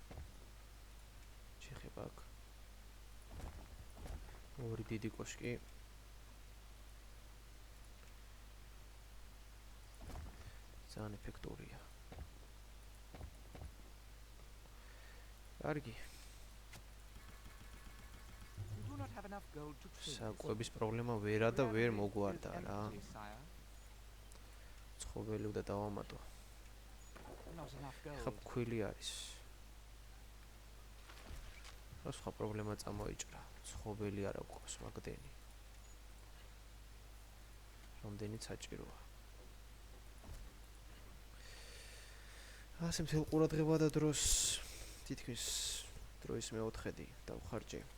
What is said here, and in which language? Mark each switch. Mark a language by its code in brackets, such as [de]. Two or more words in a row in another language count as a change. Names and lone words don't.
[ka] შეხება აქ. ორი დიდი კოშკი. ძალიან ეფექტურია. კარგი. [en] We do not have enough gold to trade. [ka] საკვების პრობლემა ვერა და ვერ მოგვარდა რა. Sire. ცხოველი უნდა დავამატო. [en] Not enough ხა gold. [ka] ფქვილი არის. რა სხვა პრობლემა წამოიჭრა. ცხოველი არა გვყავს მაგდენი. რამდენიც საჭიროა. ასე მთელ ყურადღება და დროს თითქმის დროის მეოთხედი დავხარჯე.